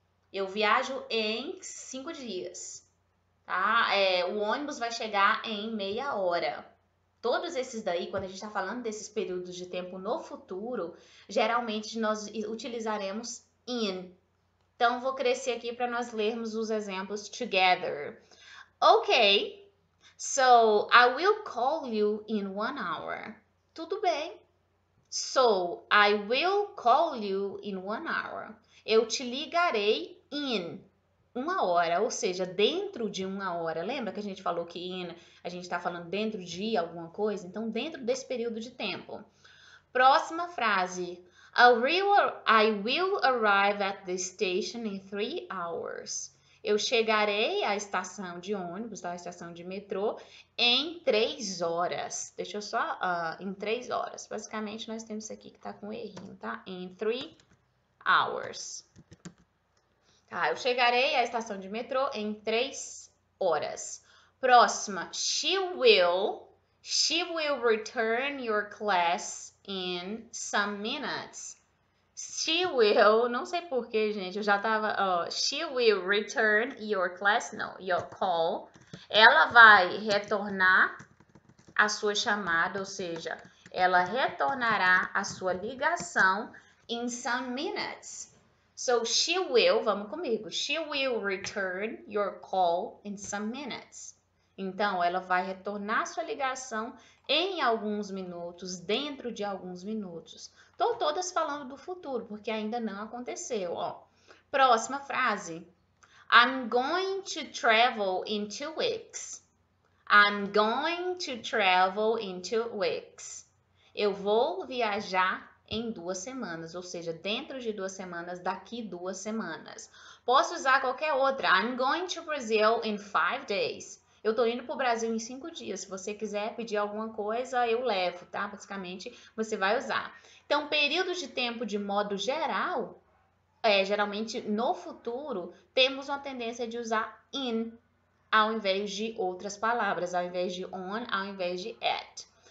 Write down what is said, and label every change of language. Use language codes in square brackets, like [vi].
[pt] Eu viajo em 5 dias, tá? O ônibus vai chegar em meia hora. Todos esses daí, quando a gente está falando desses períodos de tempo no futuro, geralmente nós utilizaremos in. Então, vou crescer aqui para nós lermos os exemplos [en] together. Ok, so I will call you in 1 hour. [pt] Tudo bem. [en] So, I will call you in 1 hour. [pt] Eu te ligarei [en] in 1 [pt] hora, ou seja, dentro de 1 hora. Lembra que a gente falou que in, a gente está falando dentro de alguma coisa? Então, dentro desse período de tempo. Próxima frase. [en] I will arrive at the station in 3 hours. [pt] Eu chegarei à estação de ônibus, à estação de metrô, em 3 horas. Deixa eu só... em 3 horas. Basicamente, nós temos isso aqui que tá com errinho, tá? [en] In 3 hours. [pt] Tá, eu chegarei à estação de metrô em 3 horas. Próxima. [en] She will return your class in some minutes. She will, [pt] não sei porquê, gente, eu já tava, [en] she will return your class, [pt] não, [en] your call. [pt] Ela vai retornar a sua chamada, ou seja, ela retornará a sua ligação [en] in some minutes. So, she will, [pt] vamos comigo, [en] she will return your call in some minutes. [pt] Então, ela vai retornar sua ligação em alguns minutos, dentro de alguns minutos. Estou todas falando do futuro, porque ainda não aconteceu. Próxima frase. [en] I'm going to travel in 2 weeks. I'm going to travel in 2 weeks. [pt] Eu vou viajar em 2 semanas, ou seja, dentro de 2 semanas, daqui 2 semanas. Posso usar qualquer outra. [en] I'm going to Brazil in 5 days. [pt] Eu tô indo pro Brasil em 5 dias. Se você quiser pedir alguma coisa, eu levo, tá? Basicamente, você vai usar. Então, períodos de tempo de modo geral, geralmente no futuro, temos uma tendência de usar in ao invés de outras palavras, ao invés de on, ao invés de at.